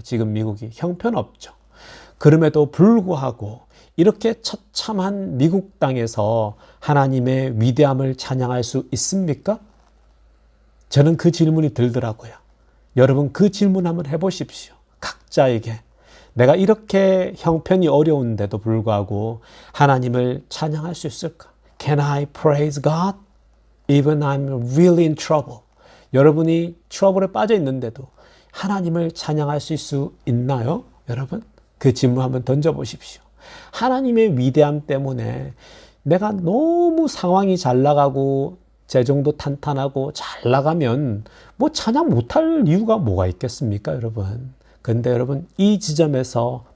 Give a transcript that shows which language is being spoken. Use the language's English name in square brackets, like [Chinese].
[Korean] 지금 미국이 형편없죠. 그럼에도 불구하고 이렇게 처참한 미국 땅에서 하나님의 위대함을 찬양할 수 있습니까? 저는 그 질문이 들더라고요. 여러분 그 질문 한번 해보십시오. 각자에게. 내가 이렇게 형편이 어려운데도 불구하고 하나님을 찬양할 수 있을까? [English] Can I praise God? Even I'm really in trouble. [Korean] 여러분이 트러블에 빠져 있는데도 하나님을 찬양할 수 있나요? 여러분? 그 질문 한번 던져보십시오. 하나님의 위대함 때문에 내가 너무 상황이 잘 나가고 재정도 탄탄하고 잘 나가면 뭐 찬양 못할 이유가 뭐가 있겠습니까, 여러분? 근데 여러분 이 지점에서